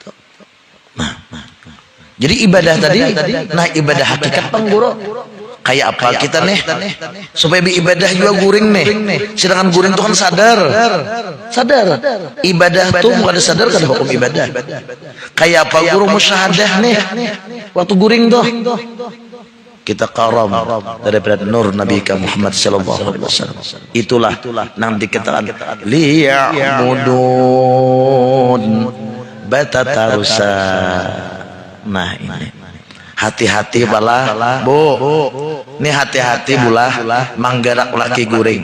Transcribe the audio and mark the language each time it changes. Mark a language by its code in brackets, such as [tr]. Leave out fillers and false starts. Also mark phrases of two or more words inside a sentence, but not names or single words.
[bjn] Jadi ibadah tadi nah ibadah hakikat pengguru kayak apa kita nih supaya ibadah juga guring nih, sedangkan guring itu kan sadar ibadah tuh bukan sadar kan hukum ibadah. Kayak apa guru musyahadah nih waktu guring tuh kita karam daripada nur Nabi Muhammad [ar] صلى الله عليه وسلم. [bjn] Itulah nang dikatakan liya'budun batatarusa. Nah ini hati-hati balah bu, ini hati-hati bulah manggarak laki guring.